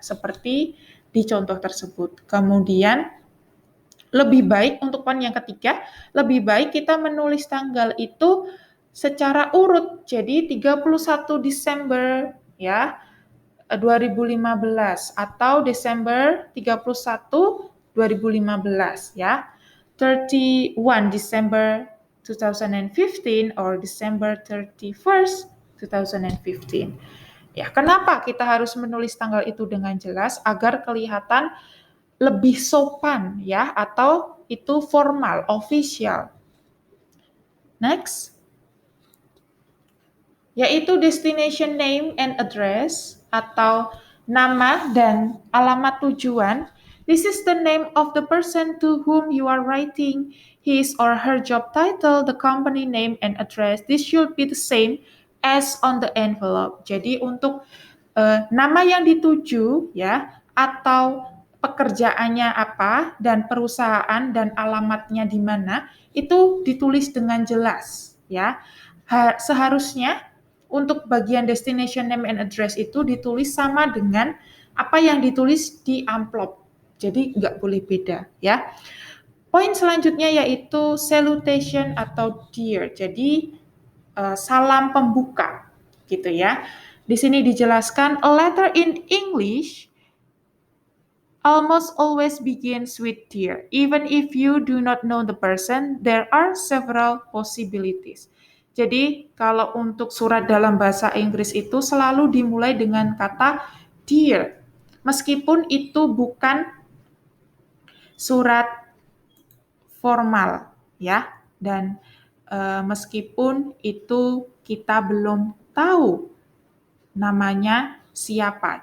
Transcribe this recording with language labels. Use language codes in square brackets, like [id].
[id] Seperti di contoh tersebut. Kemudian lebih baik untuk poin yang ketiga, lebih baik kita menulis tanggal itu secara urut. Jadi 31 Desember ya 2015 atau Desember 31 2015 ya. [en] 31 December 2015 or December 31st 2015. [id] Ya, kenapa kita harus menulis tanggal itu dengan jelas agar kelihatan lebih sopan ya atau itu formal, official. Next. yaitu [en] destination name and address [id] atau nama dan alamat tujuan. [en] This is the name of the person to whom you are writing his or her job title, the company name and address. This should be the same as on the envelope. [id] Jadi untuk nama yang dituju ya atau pekerjaannya apa dan perusahaan dan alamatnya di mana itu ditulis dengan jelas ya. Seharusnya untuk bagian [en] destination name and address [id] itu ditulis sama dengan apa yang ditulis di amplop. Jadi nggak boleh beda ya. Poin selanjutnya yaitu salutation atau dear. Jadi salam pembuka gitu ya. Di sini dijelaskan [en] a letter in English almost always begins with dear. Even if you do not know the person, there are several possibilities. [id] Jadi, kalau untuk surat dalam bahasa Inggris itu selalu dimulai dengan kata dear. Meskipun itu bukan surat formal, ya. Dan meskipun itu kita belum tahu namanya siapa.